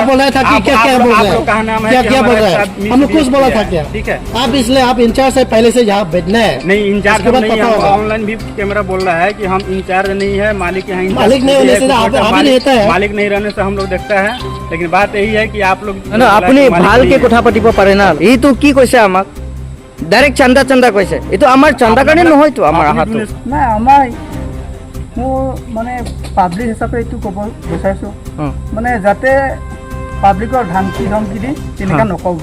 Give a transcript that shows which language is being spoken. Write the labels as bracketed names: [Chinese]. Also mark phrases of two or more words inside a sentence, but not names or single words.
[Hindi] आप बोल रहे था कि क्या क्या बोल रहे हैं? कहा नाम है क्या कि क्या बोल हमारे रहे साथ हैं? हम लोग कुछ misbehave बोला किया था है। क्या? ठीक है, आप इसलिए आप इंचार्ज से पहले से यहाँ बैठना है। नहीं इंचार्ज उसके बाद नहीं, पता हम होगा। ऑनलाइन भी कैमरा बोल रहा है कि हम इंचार्ज नहीं है, मालिक यहाँ इंचार्ज मालिक नहीं होने से है, आप भी मालिक- रहता है। मालिक नहीं रहने से हम लोग देखता है। लेकिन बात यही है कि आप लोग [Assamese] না আপুনি ভালকে কথা পাতিব পাৰে না এইটো কি কৈছে আমাক ডাইৰেক্ট চান্দা চান্দা কৈছে এইটো আমাৰ চান্দা কাৰণে নহয়তো আমাৰ আহাটো নাই আমাৰ মোৰ মানে পাব্লিক হিচাপে এইটো ক'ব বিচাৰিছোঁ মানে যাতে পাব্লিকৰ ধামকি ধমকি দি তেনেকুৱা নক'ব।